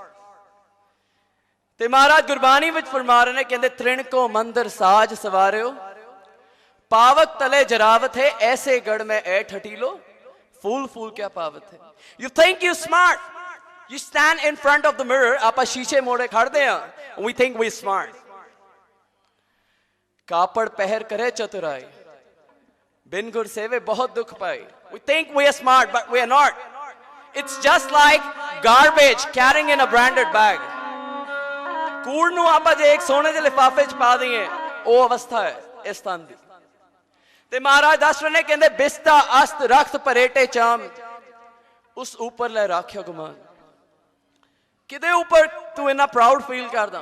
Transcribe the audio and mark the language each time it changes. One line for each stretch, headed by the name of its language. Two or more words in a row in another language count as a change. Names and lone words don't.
Punjabi: ਤੇ ਮਹਾਰਾਜ ਗੁਰਬਾਣੀ ਵਿਚ ਫਰਮਾ ਰਹੇ ਨੇ, ਕਹੰਦੇ ਤ੍ਰਿਣ ਕੋ ਮੰਦਿਰ ਸਾਜ ਸਵਾਰਿਓ, ਪਾਵਕ ਤਲੇ ਜਰਾਵਤ ਹੈ, ਐਸੇ ਗੜ੍ਹ ਮੇਂ ਐ ਠਟੀਲੋ, ਫੂਲ ਫੂਲ ਕਯਾ ਪਾਵਤ ਹੈ।
English: You think you smart, you stand in front of the mirror,
Punjabi: ਆਪਾ ਸ਼ੀਸ਼ੇ ਮੋੜੇ ਖੜਦੇ ਹੈਂ,
English: we think we smart।
Punjabi: ਕਾਪੜ ਪਹਰ ਕਰੇ ਚਤੁਰਾਈ, ਬਿਨ ਗੁਰ ਸੇਵੇ ਬਹੁਤ ਦੁਖ ਪਾਈ.
English: We think we are smart, but we are not. It's just like garbage carrying in a branded bag.
Punjabi: कूड़ ਨੂੰ ਆਪਾਂ ਜੇ ਇੱਕ ਸੋਨੇ ਦੇ ਲਿਫਾਫੇ 'ਚ ਪਾ ਦਈਏ, ਉਹ ਅਵਸਥਾ ਹੈ ਇਸ ਤਨ ਦੀ. ਤੇ ਮਹਾਰਾਜ ਦੱਸ ਰਹੇ ਨੇ, ਕਹਿੰਦੇ ਬਿਸਤਾ ਅਸਤ ਰਖਤ ਪਰੇਟੇ ਚਾਮ, ਉਸ ਉੱਪਰ ਲੈ ਰਾਖਿਆ ਗੁਮਾਨ. ਕਿਹਦੇ ਉੱਪਰ ਤੂੰ ਇੰਨਾ
English: proud feel
Punjabi: ਕਰਦਾ?